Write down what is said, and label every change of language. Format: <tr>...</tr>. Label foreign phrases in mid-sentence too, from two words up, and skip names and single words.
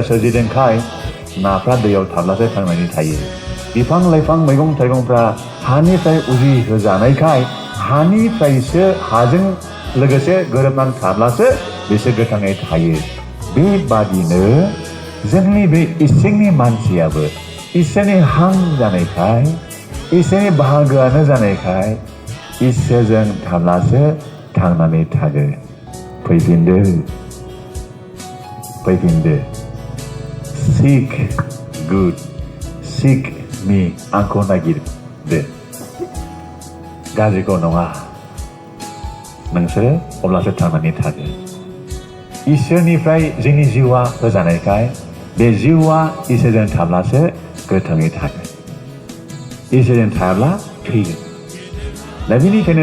<brx>सोरजिदोंखाय नाफ्रा दैयाव थाब्लासो थांनानै थायो बिफां लाइफां मैगं थाइगंफ्रा हानिफ्राय उजिहोजानायखाय हानिफ्रायसो हाजों लोगोसे गोरोबनानै थाब्लासो बिसोर गोथाङै थायो बेबादिनो जोंनि बे इसिंनि मानसियाबो इसोरनि हां जानायखाय इसोरनि बाहागोआनो जानायखाय इसोरजों थाब्लासो थांनानै थागोन फैफिनदो</brx> <en>seek good seek me</en> <brx>आंखौ नागिरदो गाज्रिखौ नङा नोंसोरो अब्लासो थांनानै थागोन इसोरनिफ्राय जोंनि जिउआ होजानायखाय बे जिउआ इसोरजों थाब्लासो गोथाङै थागोन इसोरजों थायाब्ला थैगोन दा बेनिखायनो</brx>